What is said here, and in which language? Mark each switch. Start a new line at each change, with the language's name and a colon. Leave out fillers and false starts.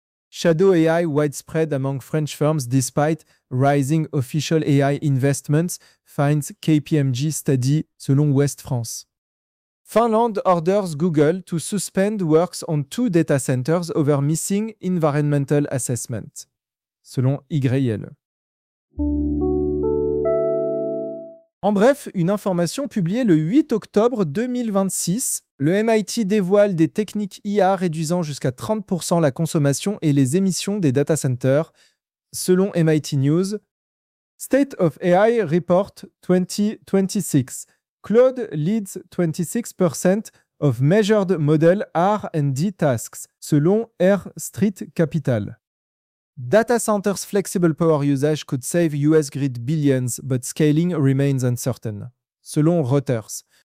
English: Shadow AI widespread among French firms despite rising official AI investments, finds KPMG study,
French: selon
English: West France. Finland orders Google to suspend works on two data centers over missing environmental assessment,
French: selon
English: YL.
French: En bref, une information publiée le 8 octobre 2026, le MIT dévoile des techniques IA réduisant jusqu'à 30% la consommation et les émissions des data centers, selon MIT News.
English: State of AI Report 2026. Cloud leads 26% of measured model R&D tasks,
French: selon
English: Air Street Capital. Data centers' flexible power usage could save US grid billions, but scaling remains uncertain,
French: selon
English: Reuters.